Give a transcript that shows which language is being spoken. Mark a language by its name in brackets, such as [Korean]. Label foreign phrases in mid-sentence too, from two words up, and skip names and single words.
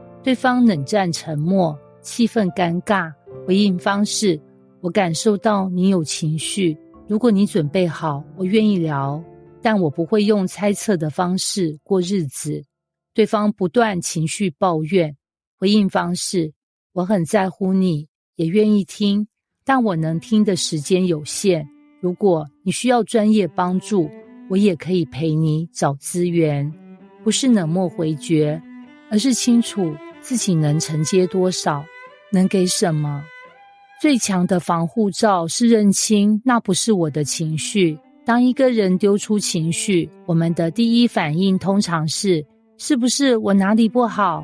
[Chinese] 對方冷戰沉默，氣氛尷尬。回應方式：我感受到你有情緒，如果你準備好，我願意聊，但我不會用猜測的方式過日子。對方不斷情緒抱怨。回應方式：我很在乎你，也願意聽，但我能聽的時間有限。如果你需要專業幫助，我也可以陪你找資源。不是冷漠回絕，而是清楚自己能承接多少，能給什麼。最強的防護罩是認清那不是我的情緒。當一個人丟出情緒，我們的第一反應通常是不是我哪裡不好？